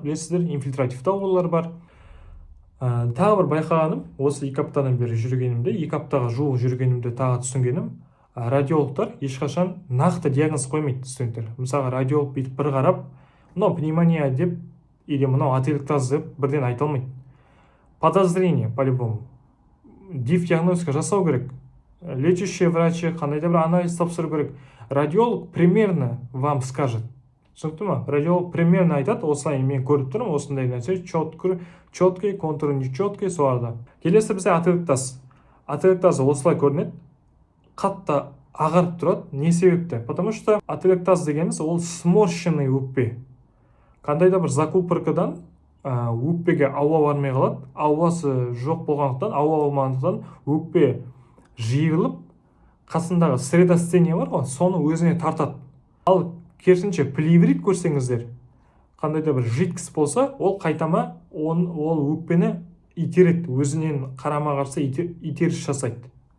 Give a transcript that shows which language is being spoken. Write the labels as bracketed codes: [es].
[kk] Білесіздер, инфильтративті аурулар бар. Тағы бір байқағаным, осы 2 аптадан бері жүргенімде, 2 аптаға жуық жүргенімде тағы түсінгенім, радиологтар ешқашан нақты диагноз қоймайды, студенттер. Мысалға, радиолог бүйтіп бір қарап, мынау пневмония деп, или мынау ателектаз деп бірден айта алмайды. [ru] Подозрение, по-любому. [kk] Диагностика жасау керек. Лечащий врач қандай да бір анализ тапсыру керек. [ru] Радиолог примерно вам скажет. [kk] Түсінікті ме? Радиолог примерно айтады, осылай мен көріп тұрмын, осындай нәрсе, [ru] четкий, контуры нечеткий, [kk] соларда. Келесі бізде ателектаз. Ателектаз осылай көрінеді, қатты ағарып тұрады. Не себепті? [ru] Потому что [kk] ателектаз дегеніміз ол сморщенный өкпе. Қандайда бір закупоркадан өкпеге ауа бармай қалады. Ауасы жоқ болғандықтан, ауа болмағандықтан өкпе жиырылып, қасындағы средостение бар ғой, соны өзіне тартады. Ал керісінше плеврит көрсеңіздер, қандай да бір жидкость болса, ол қайтама ол өкпені итереді, өзінен қарама қарсы итеріс жасайды.